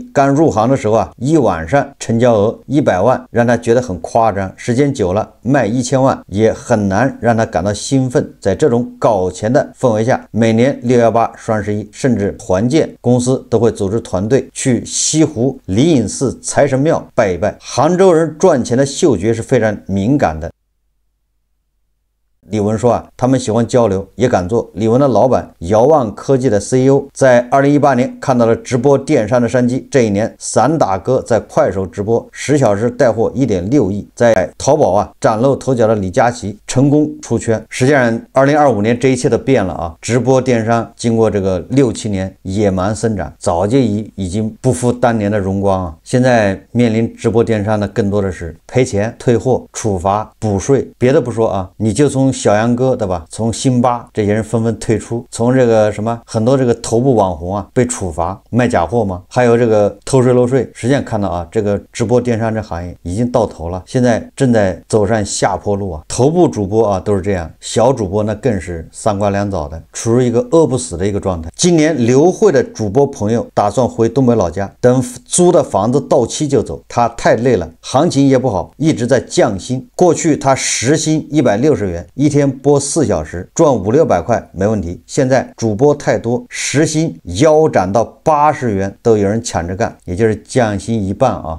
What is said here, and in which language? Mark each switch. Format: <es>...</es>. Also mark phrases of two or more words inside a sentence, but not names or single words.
<zh>剛入行的時候啊，一晚上成交額100萬，讓他覺得很誇張。時間久了，賣1000萬也很難讓他感到興奮。在這種搞錢的氛圍下，每年618、雙11，甚至團建，公司都會組織團隊去西湖靈隱寺財神廟拜一拜。杭州人賺錢的嗅覺是非常敏感的。李文說啊，他們喜歡交流，也敢做。李文的老闆遙望科技的 CEO 在2018年看到了直播電商的商機。這一年，散打哥在快手直播10小時帶貨1.6億，在淘寶啊嶄露頭角的李佳琦成功出圈。實際上，2025年這一切都變了啊！直播電商經過這個6-7年野蠻生長，早就已經不復當年的榮光啊！現在面臨直播電商的更多的是賠錢、退貨、處罰、補稅。別的不說啊，你就從小楊哥對吧？從辛巴這些人紛紛退出，從這個什麼很多這個頭部網紅啊被處罰賣假貨嗎？還有這個偷稅漏稅。實際上看到啊，這個直播電商這行業已經到頭了，現在正在走上下坡路啊。頭部主播啊都是這樣，小主播那更是3瓜2棗的，處於一個餓不死的一個狀態。今年劉慧的主播朋友打算回東北老家，等租的房子到期就走。他太累了，行情也不好，一直在降薪。過去他時薪160元，一天播4小時，賺500-600塊沒問題。現在主播太多，時薪腰斬到80元都有人搶着幹，也就是降薪1半啊。</zh>